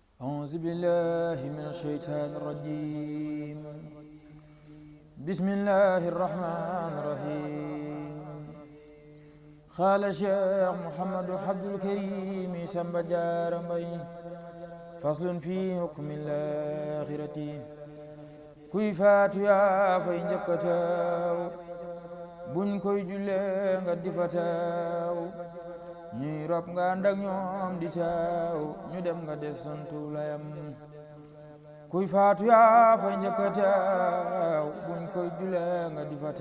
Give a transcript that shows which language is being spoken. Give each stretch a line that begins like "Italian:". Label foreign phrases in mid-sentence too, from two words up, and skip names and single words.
Arabic: أعوذ بالله من الشيطان الرجيم بسم الله الرحمن الرحيم قال الشيخ محمد عبد الكريم سمب
Wolof: جارمبي
Arabic: فصل في حكم الآخرة
Wolof: kuy faatu yaa fay njëkk a teew buñ koy jullee nga di fa teew ñuy rob nga ànd ak ñoom di teew ñu dem nga des santu layam kuy faatu yaa fay njëkk a teew buñ koy jullee nga di fa